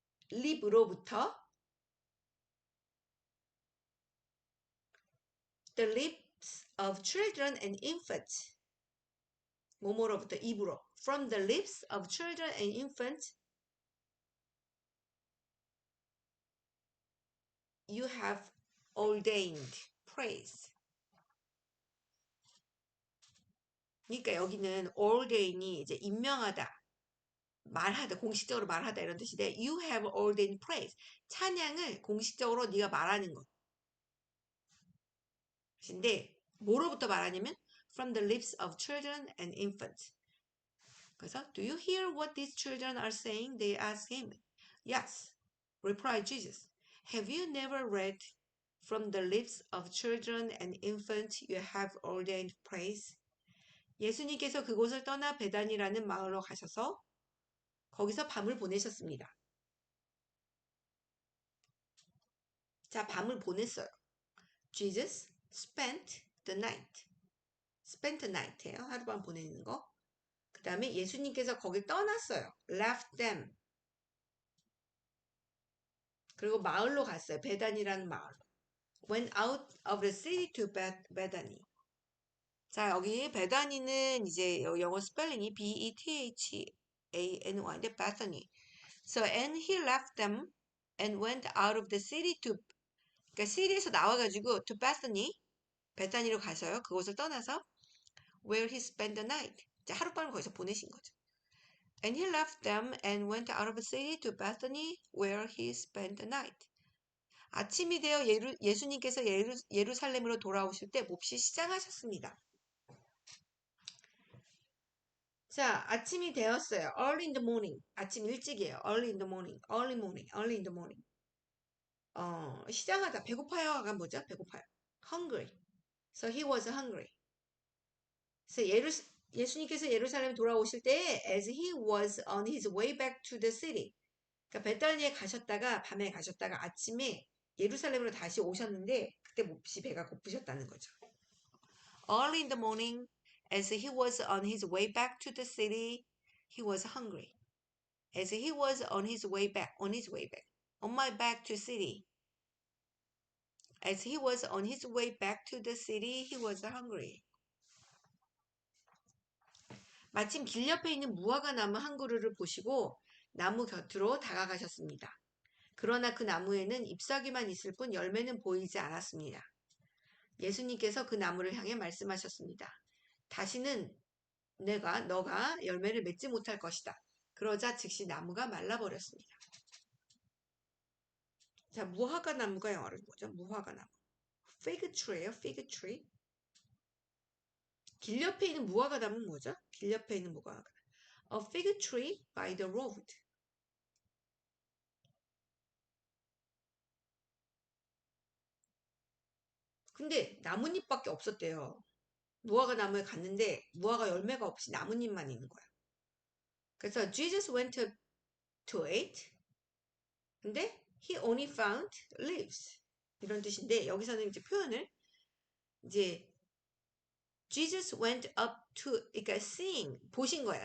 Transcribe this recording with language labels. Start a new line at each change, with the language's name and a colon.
Korean: 립으로부터
English: the lips of children and infants
Korean: 뭐뭐로부터 입으로
English: from the lips of children and infants you have ordained praise.
Korean: 그러니까 여기는 ordain이 이제 임명하다, 말하다, 공식적으로 말하다 이런 뜻인데
English: you have ordained praise.
Korean: 찬양을 공식적으로 네가 말하는 것인데 뭐로부터 말하냐면
English: from the lips of children and infants. 그래서 do you hear what these children are saying? They asked him. Yes, replied Jesus. Have you never read from the lips of children and infants you have ordained praise?
Korean: 예수님께서 그곳을 떠나 베단이라는 마을로 가셔서 거기서 밤을 보내셨습니다. 자, 밤을 보냈어요.
English: Jesus spent the night. spent the night예요.
Korean: 하룻밤 보내는 거. 그 다음에 예수님께서 거길 떠났어요.
English: left them.
Korean: 그리고 마을로 갔어요. 베단이라는 마을로.
English: went out of the city to Bethany.
Korean: 자, 여기 베다니는 이제 영어 스펠링이 B-E-T-H-A-N-Y인데 Bethany.
English: So and he left them and went out of the city to
Korean: 그러니까 시리에서 나와가지고
English: to Bethany
Korean: 베타니로 가서요. 그곳을 떠나서
English: where he spent the night.
Korean: 이제 하룻밤을 거기서 보내신 거죠.
English: And he left them and went out of the city to Bethany where he spent the night.
Korean: 아침이 되어 예수님께서 예루살렘으로 돌아오실 때 몹시 시장하셨습니다. 자, 아침이 되었어요.
English: Early in the morning.
Korean: 아침 일찍이에요.
English: Early in the morning. Early morning. Early in the morning.
Korean: 시장하다. 배고파요가 뭐죠? 배고파요.
English: Hungry. So he was hungry.
Korean: 그래서 예수님께서 예루살렘 돌아오실 때
English: as he was on his way back to the city.
Korean: 그러니까 베탈니에 가셨다가 밤에 가셨다가 아침에 예루살렘으로 다시 오셨는데 그때 몹시 배가 고프셨다는 거죠.
English: Early in the morning, as he was on his way back to the city, he was hungry. As he was on his way back, on my back to city. As he was on his way back to the city, he was hungry.
Korean: 마침 길 옆에 있는 무화과 나무 한 그루를 보시고 나무 곁으로 다가가셨습니다. 그러나 그 나무에는 잎사귀만 있을 뿐 열매는 보이지 않았습니다. 예수님께서 그 나무를 향해 말씀하셨습니다. 다시는 너가 열매를 맺지 못할 것이다. 그러자 즉시 나무가 말라버렸습니다. 자, 무화과 나무가 영어로 뭐죠? 무화과 나무. fig tree예요. fig tree. 길 옆에 있는 무화과 나무는 뭐죠? 길 옆에 있는 무화과.
English: A fig tree by the road.
Korean: 근데 나뭇잎밖에 없었대요. 무화과 나무에 갔는데 무화과 열매가 없이 나뭇잎만 있는 거야. 그래서
English: Jesus went to it.
Korean: 근데
English: he only found leaves.
Korean: 이런 뜻인데 여기서는 이제 표현을 이제
English: Jesus went up to
Korean: 그러니까
English: seeing
Korean: 보신 거야.